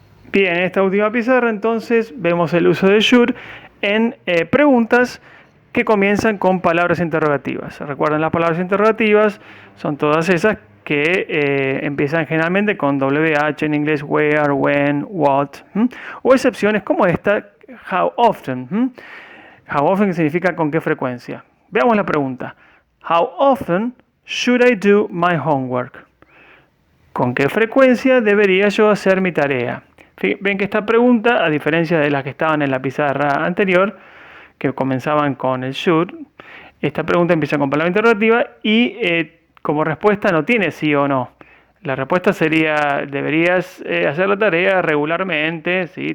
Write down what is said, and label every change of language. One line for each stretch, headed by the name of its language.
Spanish: Bien, en esta última pizarra entonces vemos el uso de should en preguntas que comienzan con palabras interrogativas. Recuerden, las palabras interrogativas son todas esas que empiezan generalmente con WH en inglés, where, when, what, o excepciones como esta, how often. How often significa con qué frecuencia. Veamos la pregunta.
English: How often should I do my homework?
Spanish: ¿Con qué frecuencia debería yo hacer mi tarea? Ven que esta pregunta, a diferencia de las que estaban en la pizarra anterior, que comenzaban con el should, esta pregunta empieza con palabra interrogativa y como respuesta no tiene sí o no. La respuesta sería, deberías hacer la tarea regularmente, ¿sí?